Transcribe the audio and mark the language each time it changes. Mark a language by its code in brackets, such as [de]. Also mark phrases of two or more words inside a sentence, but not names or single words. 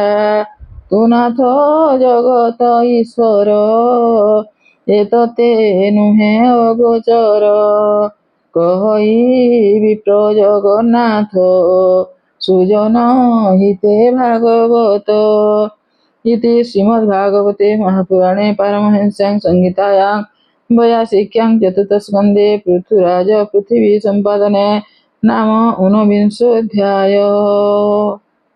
[or] ତୁ ନାଥ ଜଗତ ଈଶ୍ୱର ଏ ତୋତେ ନୁହେଁ ଅଗୋଚର। କହଇ ବିପ୍ର ଜଗନ୍ନାଥ ସୁଜନ ହିତେ ଭାଗବତ। [sa] इति श्रीमद्भागवते महापुराणे पारमहंस्यां संहितायां 82 चतुर्थस्कन्धे पृथ्वीराज पृथिवी सम्पादने नाम ऊनविंशोऽध्यायः।